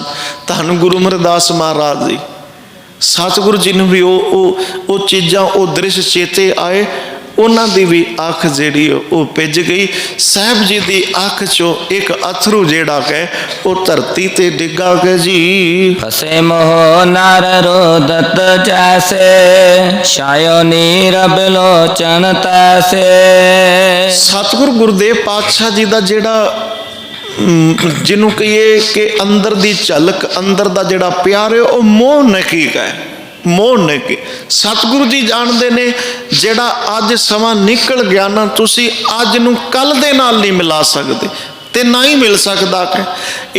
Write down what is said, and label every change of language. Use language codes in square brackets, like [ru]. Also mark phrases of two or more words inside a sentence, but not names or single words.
[pa] ਧੰਨ ਗੁਰੂ ਅਮਰਦਾਸ ਮਹਾਰਾਜ ਜੀ, ਸਤਿਗੁਰੂ ਜੀ ਨੂੰ ਵੀ ਉਹ ਚੀਜ਼ਾਂ, ਉਹ ਦ੍ਰਿਸ਼ ਚੇਤੇ ਆਏ। ਉਹਨਾਂ ਦੀ ਵੀ ਅੱਖ ਜਿਹੜੀ ਉਹ ਭਿੱਜ ਗਈ। ਸਾਹਿਬ ਜੀ ਦੀ ਅੱਖ ਚੋਂ ਇੱਕ ਅਥਰੂ ਜਿਹੜਾ ਕਿ ਉਹ ਧਰਤੀ ਤੇ ਡਿੱਗਾ ਕਿ ਜੀ। [bra] फसे मोह नर रोदत जैसे, शायो नीर बिलोचन तैसे। [pa] ਸਤਿਗੁਰੂ ਗੁਰਦੇਵ ਪਾਤਸ਼ਾਹ ਜੀ ਦਾ ਜਿਹੜਾ ਜਿਹਨੂੰ ਕਹੀਏ ਕਿ ਅੰਦਰ ਦੀ ਝਲਕ, ਅੰਦਰ ਦਾ ਜਿਹੜਾ ਪਿਆਰ ਹੈ, ਉਹ ਮੋਹ ਨਕੀਕ ਹੈ, ਮੋਹ ਨਕੀ। ਸਤਿਗੁਰੂ ਜੀ ਜਾਣਦੇ ਨੇ ਜਿਹੜਾ ਅੱਜ ਸਮਾਂ ਨਿਕਲ ਗਿਆ ਨਾ, ਤੁਸੀਂ ਅੱਜ ਨੂੰ ਕੱਲ ਦੇ ਨਾਲ ਨਹੀਂ ਮਿਲਾ ਸਕਦੇ ਤੇ ਨਾ ਹੀ ਮਿਲ ਸਕਦਾ ਕਿ।